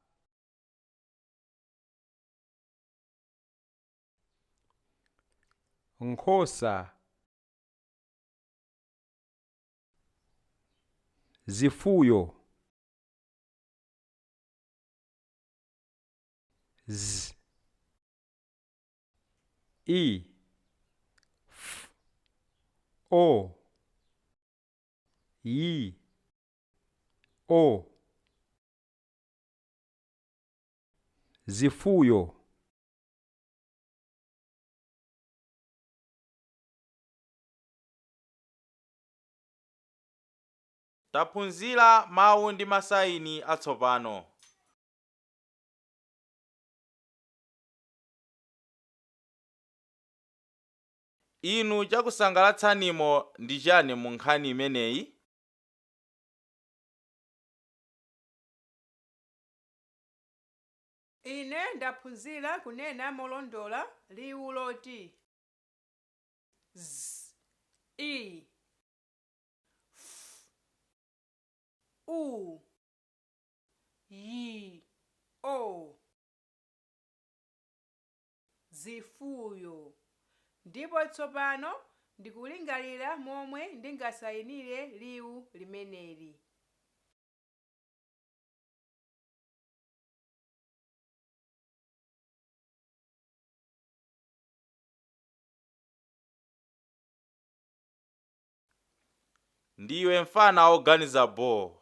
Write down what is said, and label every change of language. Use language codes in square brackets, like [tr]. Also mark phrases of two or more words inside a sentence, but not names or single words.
[ny] nkhosa zifuyo z i f o yi o zifuyo taphunzira mawu ndi masayini atsopano. Inu chakusangalatsanimo ndi chani mu nkhani imeneyi? Ine ndaphunzira kunena molondola liwu loti z, i, f, u, yi, o. Zifuyo. Ndipo tsopano ndikulingalira momwe ndingasayinire liwu limeneli. Ndiwe mfana oganiza bo.